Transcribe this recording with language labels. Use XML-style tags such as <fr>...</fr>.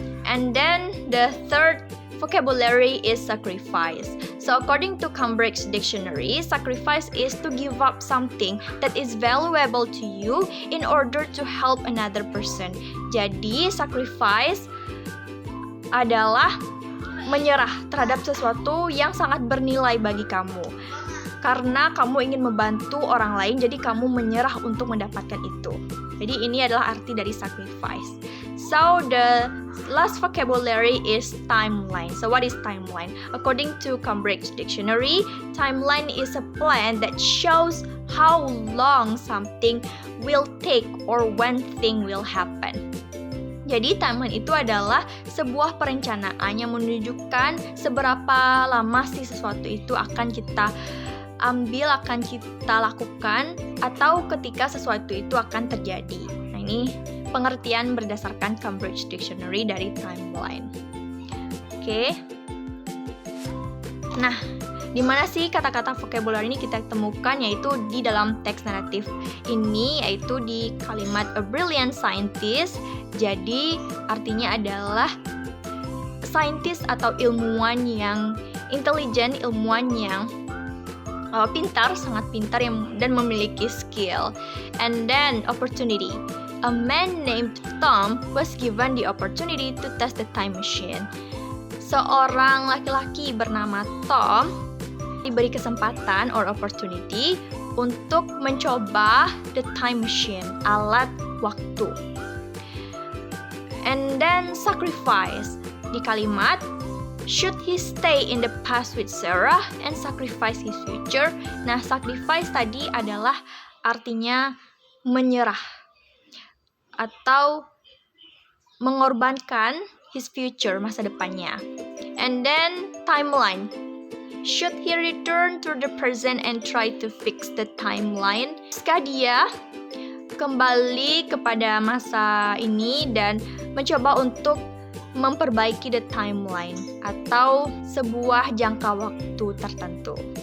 <en>And then the third vocabulary is sacrifice. So according to Cambridge Dictionary, sacrifice is to give up something that is valuable to you in order to help another person.</en> <id>Jadi sacrifice adalah menyerah terhadap sesuatu yang sangat bernilai bagi kamu. Karena kamu ingin membantu orang lain, jadi kamu menyerah untuk mendapatkan itu. Jadi ini adalah arti dari sacrifice.</id> <en>So the last vocabulary is timeline. So what is timeline? According to Cambridge Dictionary, timeline is a plan that shows how long something will take or when thing will happen.</en> <id>Jadi timeline itu adalah sebuah perencanaan yang menunjukkan seberapa lama sih sesuatu itu akan kita ambil, akan kita lakukan, atau ketika sesuatu itu akan terjadi. Nah, ini pengertian berdasarkan Cambridge Dictionary dari timeline. Oke. Nah, di mana sih kata-kata vocabulary ini kita temukan? Yaitu di dalam teks naratif ini, yaitu di kalimat</id> <en>a brilliant scientist.</en> <id>Jadi artinya adalah scientist atau ilmuwan yang intelijen, ilmuwan yang pintar, sangat pintar dan memiliki skill.</id> <en>And then opportunity. A man named Tom was given the opportunity to test the time machine.</en> <id>Seorang laki-laki bernama Tom diberi kesempatan</id> <en>or opportunity</en> <id>untuk mencoba</id> <en>the time machine,</en> <id>alat waktu.</id> <en>And then sacrifice.</en> <id>Di kalimat</id> <en>should he stay in the past with Sarah and sacrifice his future?</en> <id>Nah, sacrifice tadi adalah artinya menyerah atau mengorbankan</id> <en>his future,</en> <id>masa depannya.</id> <en>And then timeline. Should he return to the present and try to fix the timeline?</en> <id>Jika dia kembali kepada masa ini dan mencoba untuk memperbaiki</id> <en>the timeline</en> <id>atau sebuah jangka waktu tertentu.</id>